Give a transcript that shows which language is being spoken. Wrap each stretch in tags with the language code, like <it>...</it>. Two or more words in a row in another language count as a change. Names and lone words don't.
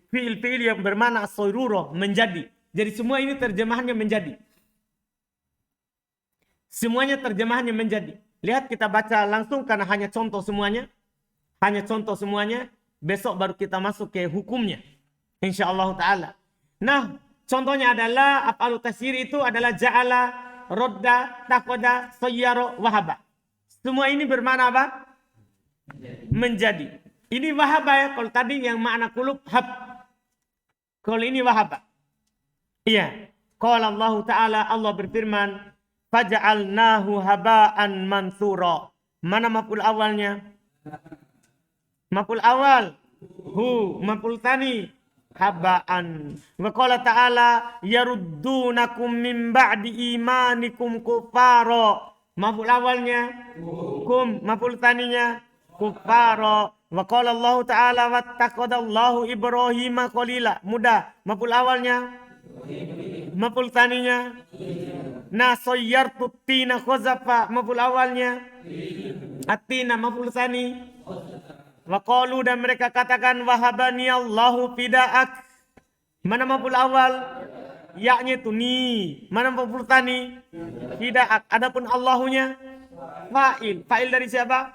<id>Fi'il-fi'il yang bermakna as-sayrurah, menjadi. Jadi semua ini terjemahannya menjadi. Semuanya terjemahannya menjadi. Lihat kita baca langsung karena hanya contoh semuanya. Hanya contoh semuanya. Besok baru kita masuk ke hukumnya.</id> <ar>إن شاء الله تعالى.</ar> <id>Nah, contohnya adalah</id> <ar>أفعال التصيير</ar> <id>itu adalah</id> <ar>جعل، رد، اتخذ، صير، وهب.</ar> <id>Semua ini bermakna apa? Menjadi. Ini wahaba ya. Kalau tadi yang makna kulub, hab. Kalau ini wahaba. Iya.</id> <ar>قال الله تعالى,</ar> <id>Allah berfirman,</id> <ar>فجعلناه هباء منثورا.</ar> <id>Mana maf'ul awalnya?</id> <ar>مفعول أول. هو. مفعول ثان. هباء. وقال تعالى، يردونكم من بعد إيمانكم كفارا.</ar> <id>Maf'ul awalnya? Kum. Maf'ul taninya? Kufara.</id> <ar>وقال الله تعالى، واتخذ الله إبراهيم خليلا.</ar> <id>Mudah. Maf'ul awalnya? Maf'ul taninya? Nah,</id> <ar>صيرت الطين خزفا.</ar> <id>Maf'ul awalnya? At-tina.</id> <ar>مفعول ثان? وقالوا,</ar> <id>dan mereka katakan,</id> <ar>وهبني الله فداءك.</ar> <id>Mana maf'ul awal? Ya-nya itu ni. Mana</id> <ar>مفعول ثان?</ar> <id>Fida'ak. Adapun Allahunya fa'il. Fa'il dari siapa?</id>